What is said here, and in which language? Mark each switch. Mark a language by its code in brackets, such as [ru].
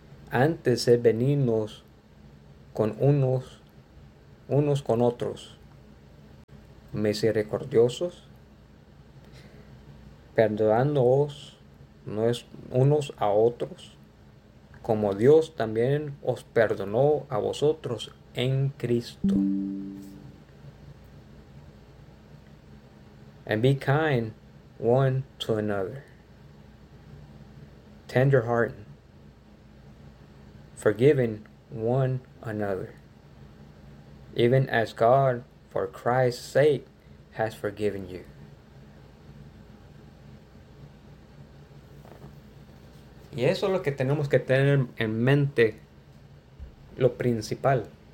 [es] Antes de venirnos con unos con otros, misericordiosos, perdonándoos unos a otros, como Dios también os perdonó a vosotros en Cristo. [en] And be kind one to another, tender-hearted, forgiving one another, even as God for Christ's sake has forgiven you. [es] Y eso es lo que tenemos que tener en mente, lo principal.